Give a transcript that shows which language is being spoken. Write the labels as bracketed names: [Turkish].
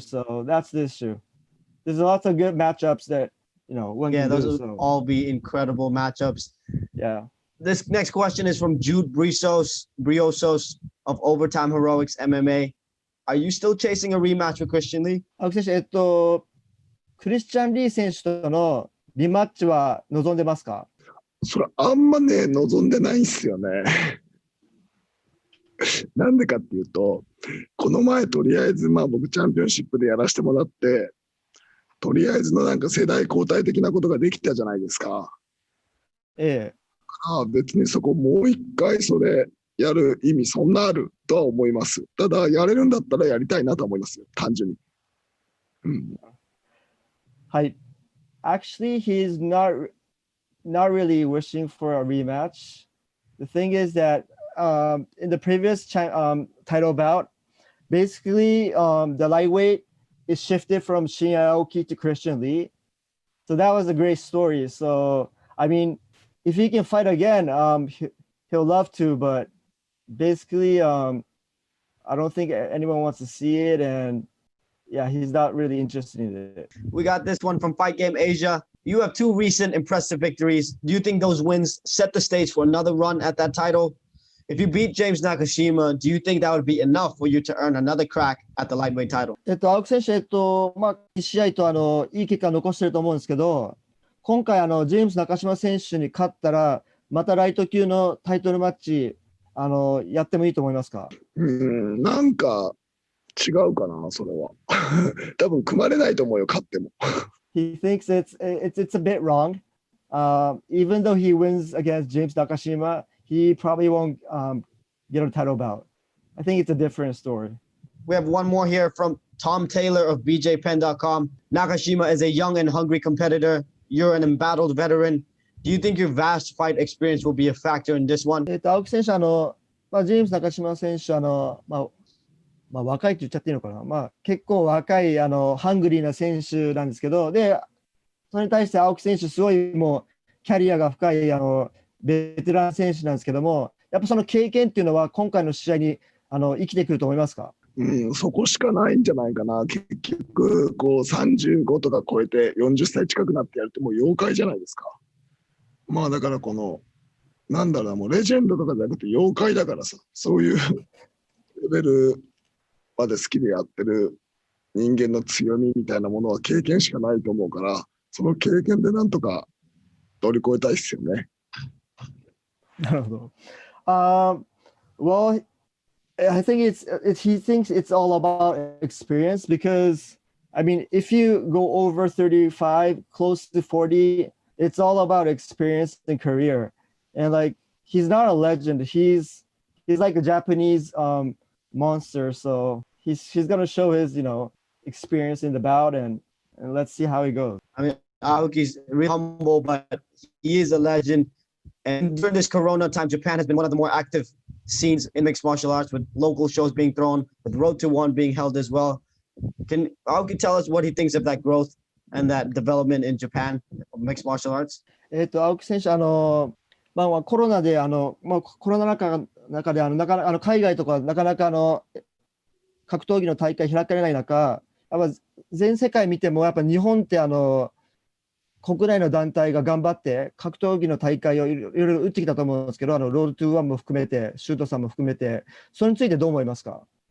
[English] So that's the issue. There's lots of good matchups that those will all be incredible matchups. Yeah. This next question is from Jude Briosos of Overtime Heroics MMA. Are you still chasing a rematch with Christian Lee? [Japanese] 青木選手、クリスチャン・リー選手とのリマッチは望んでますか？それあんまね、望んでないんですよね。なんでかっていうと、この前とりあえず僕チャンピオンシップでやらせてもらって、とりあえずのなんか世代交代的なことができたじゃないですか。別にそこもう一回それやる意味そんなあるとは思います。ただやれるんだったらやりたいなと思いますよ、単純に。はい。 [English] Actually, he's not really wishing for a rematch. The thing is that in the previous title bout, basically the lightweight is shifted from Shinya Aoki to Christian Lee. So that was a great story. So, I mean, if he can fight again, he'll love to, but basically, I don't think anyone wants to see it. And yeah, he's not really interested in it. We got this one from Fight Game Asia. You have 2 recent impressive victories. Do you think those wins set the stage for another run at that title? If you beat James Nakashima, do you think that would be enough for you to earn another crack at the lightweight title? [Japanese] 青木選手、1試合といい結果を残してると思うんですけど、今回ジェームス中島選手に勝ったら、またライト級のタイトルマッチやってもいいと思いますか？なんか違うかな、それは。多分組まれないと思うよ、勝っても。 [English] He thinks it's a bit wrong. Even though he wins against James Nakashima, he probably won't get a title bout. I think it's a different story. We have one more here from Tom Taylor of BJPen.com. Nakashima is a young and hungry competitor. You're an embattled veteran. Do you think your vast fight experience will be a factor in this one? [Japanese] 青木選手、ジェームス中島選手、若いって言っちゃっていいのかな、結構若いハングリーな選手なんですけど、で、それに対して青木選手、すごいもうキャリアが深いベテラン選手なんですけども、やっぱその経験っていうのは、今回の試合に生きてくると思いますか？そこしかないんじゃないかな。結局、35とか超えて40歳近くなってやるともう妖怪じゃないですか。だからなんだろうな、もうレジェンドとかじゃなくて妖怪だからさ、そういうレベルまで好きでやってる人間の強みみたいなものは経験しかないと思うから、その経験でなんとか乗り越えたいですよね。なるほど。 [English] Well, I think he thinks it's all about experience because, I mean, if you go over 35, close to 40, it's all about experience and career. And like, he's not a legend. He's like a Japanese monster. So he's going to show his, experience in the bout and let's see how he goes. I mean, Aoki's really humble, but he is a legend. And during this Corona time, Japan has been one of the more active scenes in mixed martial arts, with local shows being thrown, with Road to One being held as well. Can Aoki tell us what he thinks of that growth and that development in Japan of mixed martial arts? [Japanese] 青木選手、コロナでコロナ中で海外とかなかなか格闘技の大会開かれない中、やっぱ全世界見てもやっぱ日本って国内の団体が頑張って格闘技の大会をいろいろ打ってきたと思うんですけど、ロードトゥーワンも含めて、シュートさんも含めて、それについてどう思いますか？